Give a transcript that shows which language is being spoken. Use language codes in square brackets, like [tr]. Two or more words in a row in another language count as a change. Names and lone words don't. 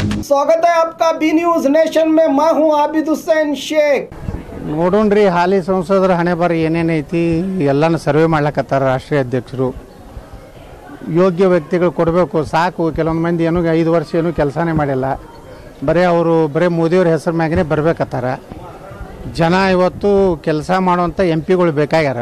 [hi] स्वागत है आपका बी न्यूज नेशन में। मैं हूं आबिद हुसैन शेख। [kn] ನೋಡೋಣ್ರಿ ಹಾಲಿ ಸಂಸದರ ಹಣೆ ಬರ ಏನೇನೈತಿ ಎಲ್ಲಾನು ಸರ್ವೆ ಮಾಡ್ಲಕತ್ತಾರ ರಾಷ್ಟ್ರೀಯ ಅಧ್ಯಕ್ಷರು. ಯೋಗ್ಯ ವ್ಯಕ್ತಿಗಳು ಕೊಡಬೇಕು ಸಾಕು. ಕೆಲವೊಂದು ಮಂದಿ ಏನೋ 5 ವರ್ಷ ಏನೂ ಕೆಲಸನೇ ಮಾಡಿಲ್ಲ, ಬರೀ ಮೋದಿಯವ್ರ ಹೆಸರು ಮ್ಯಾಗನೇ ಬರಬೇಕತ್ತಾರ. ಜನ ಇವತ್ತು ಕೆಲಸ ಮಾಡುವಂಥ ಎಂ ಪಿಗಳು ಬೇಕಾಗ್ಯಾರ.